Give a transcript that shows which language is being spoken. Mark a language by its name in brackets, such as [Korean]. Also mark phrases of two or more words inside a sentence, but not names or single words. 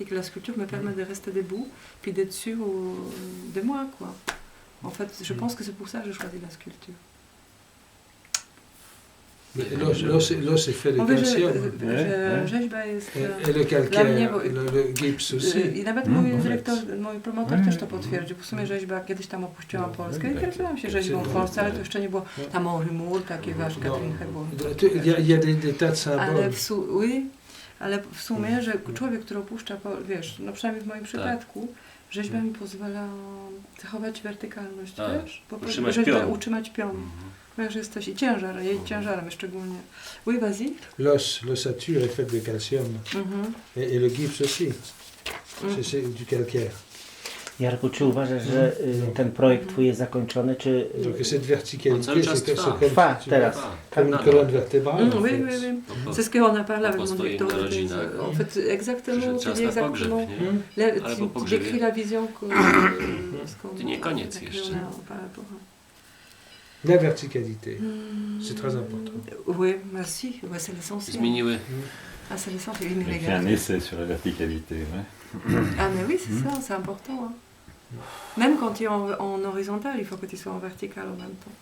[French] La sculpture me permet de rester debout, puis d'être sûr de moi, quoi. En fait, je pense que c'est pour ça que je choisis la sculpture. L'os est fait de calcium. Et le calcaire, le gips aussi. [Polish] I nawet mój promotor też to potwierdził. W sumie rzeźba, kiedyś tam opuściłam Polskę i kręciłam się rzeźbą w Polsce, ale to jeszcze nie było tam Henri Moore, takie wiesz, Katrin Hebon. [French] Il y a des tas de symboles. [Polish] Ale w sumie, że człowiek, który opuszcza, wiesz, no przynajmniej w moim przypadku, rzeźba mi pozwala zachować wertykalność, wiesz? Utrzymać pion. Że jesteś i ciężar, jej ciężarem szczególnie. [French] Oui, vas-y. L'ossature est faite de calcium. Et le gypse aussi. C'est du calcaire. [Polish] Jarku, czy uważasz, że ten projekt twój jest zakończony, czy... [French] Donc cette verticalité, c'est comme une colonne vertébrale. Oui. C'est ce qu'on a parlé avec mon directeur. En fait, exactement, tu dis exactement. Tu décris la vision que... [Polish] To nie koniec jeszcze. [French] La verticalité, c'est très important. Oui, merci, c'est l'essentiel. [Polish] Zmieniły. [French] C'est l'essentiel. J'ai fait un essai sur la verticalité. Ouais. Ah mais oui, c'est ça, c'est important. Hein. Même quand tu es en horizontal, il faut que tu sois en vertical en même temps.